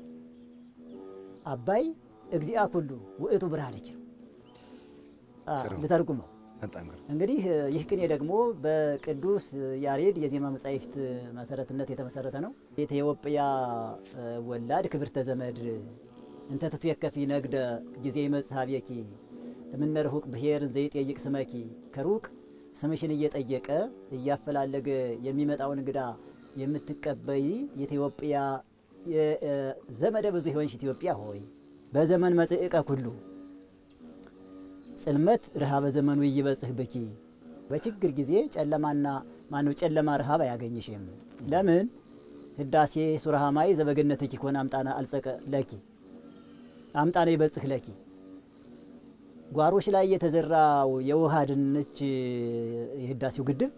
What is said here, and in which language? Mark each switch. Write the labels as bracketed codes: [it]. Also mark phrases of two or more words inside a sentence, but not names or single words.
[gez] አባይ እግዚአ ኩሉ ውእቱ ብርሃንኪ። [am] ልተርጉመው እንግዲህ ይህ ቅኔ ደግሞ በቅዱስ ያሬድ የዜማ መጻሕፍት መሰረትነት የተመሰረተ ነው። [gez] ኢትዮጵያ ወላድ ክብርተ ዘመድ እንተ ትትወከፊ ነግደ ጊዜ ይመጽእ ሀብየኪ እምነ ርሑቅ ብሔር ዘይጠይቅ ስመኪ [am] ከሩቅ ስምሽን እየጠየቀ እያፈላለገ የሚመጣውን እንግዳ የምትቀበይ የኢትዮጵያ ዘመደ ብዙ ይሆንሽ ኢትዮጵያ ሆይ [gez] በዘመን መጽእቀ ኩሉ ጽልመት ረሃበ ዘመኑ ይበጽሕ ብኪ [am] በችግር ጊዜ ጨለማ ረሃብ አያገኝሽም። ለምን [gez] ህዳሴ ሱረሃማይ ዘበገነትኪ ኮነ አምጣነ አልጸቀ ለኪ አምጣነ ይበጽሕ ለኪ [am] ጓሮች ላይ የተዘራው የውሃ ድንች የህዳሴው ግድብ